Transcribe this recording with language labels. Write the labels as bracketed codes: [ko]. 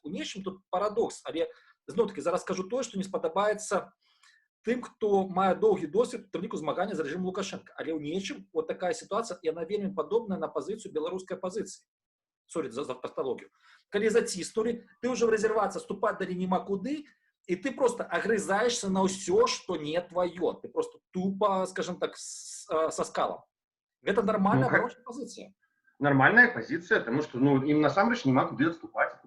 [be] У нечым тут парадокс, але зноў-таки зараз скажу тое, што не спадабаецца тым, хто мае доўгі досвед у ліку змагання за рэжым Лукашенка. Але ў нечым вот такая сітуацыя, яна вельмі падобная на пазіцыю беларускай апазіцыі. Сорі за тавталогію. Калі заціснулі, ты ўжо в рэзервацыі ступаць далі няма куды, і ты [ru] просто агрызаешься [be] на ўсё, што не твоё. [ru] Ты просто тупо, скажем так, со скалом. [be] Гэта нармальная абарончая пазіцыя. [ru] Нормальная позиция, потому что им [be] насамрэч няма куды [ru] отступать.